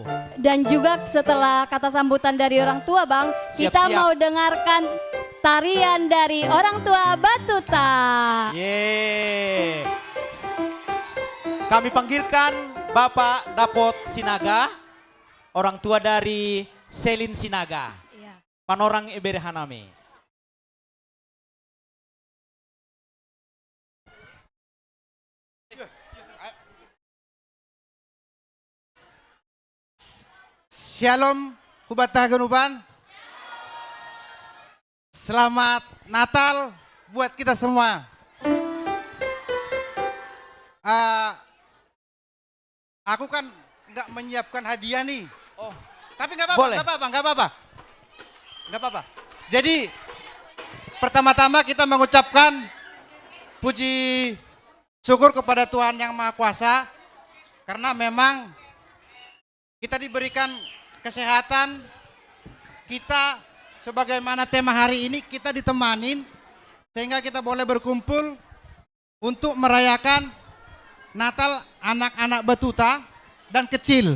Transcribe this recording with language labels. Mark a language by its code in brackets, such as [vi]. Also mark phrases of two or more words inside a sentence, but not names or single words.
[id] Dan juga setelah kata sambutan dari orang tua, Bang, kita Siap-siap. mau dengarkan tarian dari orang tua Batuta. Yeay. Kami panggilkan Bapak Dapot Sinaga, orang tua dari Selin Sinaga. [bts] Panorang Ebere Haname. Shalom, Hubatah Genuban. [id] Selamat Natal buat kita semua. Aku kan nggak menyiapkan hadiah nih. Oh, tapi nggak apa-apa, Boleh. nggak apa-apa. Jadi pertama-tama kita mengucapkan puji syukur kepada Tuhan Yang Maha Kuasa karena memang kita diberikan kesehatan, kita sebagaimana tema hari ini kita ditemanin sehingga kita boleh berkumpul untuk merayakan Natal anak-anak Batuta dan kecil.